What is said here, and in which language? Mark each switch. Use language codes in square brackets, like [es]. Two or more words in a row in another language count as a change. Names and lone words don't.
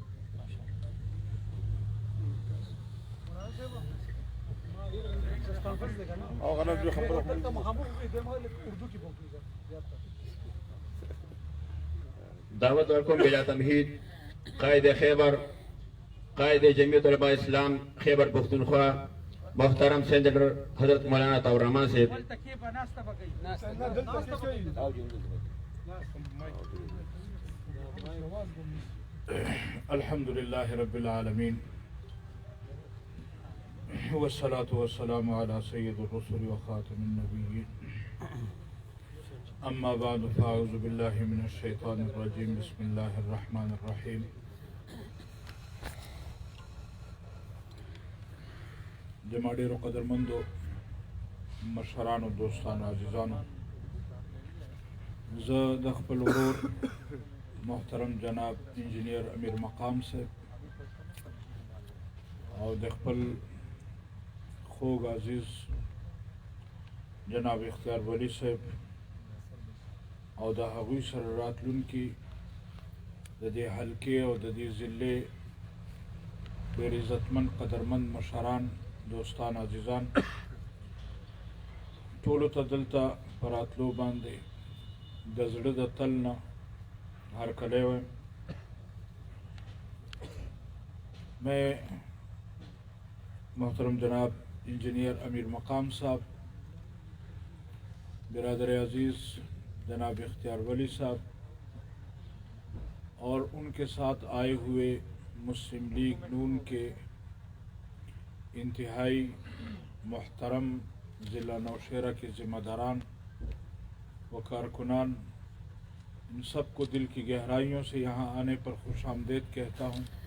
[ps] دعوت ورکوم بلا تمهید قائد خیبر قائد جمعیت علماء اسلام خیبر پختونخوا محترم سینڈر حضرت مولانا عطا الرحمان صاحب. [ar] الحمد للہ رب العالمین والصلاة والسلام على سید الرسل وخاتم النبیین. اما بعد فاعوذ باللہ من الشیطان الرجیم. بسم اللہ الرحمن الرحیم. [ps] جمع ډیرو قدرمندو مشرانو دوستانو عزیزانو، زه د خپل ورور محترم جناب انجینئر امیر مقام صاحب او د خپل خوږ عزیز جناب اختیار ولی صاحب او د هغوی سره راتلونکي د دې حلقې او د دې ضلعې ډېر عزتمند قدرمند مشران دوستان عزیزان، ټولو ته دلته په راتلو باندې د زړه د تل نه هرکلی وایم. [ur] میں محترم جناب انجینئر امیر مقام صاحب، برادر عزیز جناب اختیار ولی صاحب اور ان کے ساتھ آئے ہوئے مسلم لیگ نون کے انتہائی محترم ضلع نوشیرہ کے ذمہ داران و کارکنان، ان سب کو دل کی گہرائیوں سے یہاں آنے پر خوش آمدید کہتا ہوں.